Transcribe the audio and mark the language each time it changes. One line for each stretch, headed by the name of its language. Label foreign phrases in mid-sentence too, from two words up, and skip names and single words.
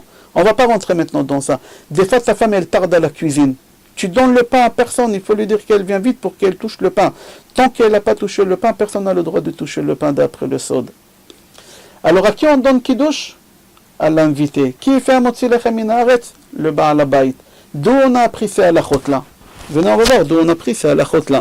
French: On ne va pas rentrer maintenant dans ça. Des fois, ta femme, elle tarde à la cuisine. Tu donnes le pain à personne. Il faut lui dire qu'elle vient vite pour qu'elle touche le pain. Tant qu'elle n'a pas touché le pain, personne n'a le droit de toucher le pain d'après le sod. Alors, à qui on donne kiddush? À l'invité. Qui fait
Hebrew: המוציא לחם מן הארץ?
French: Le
Hebrew: בעל הבית.
French: D'où on a appris ces halachot là? Venez, on va voir d'où on a appris ces halachot là.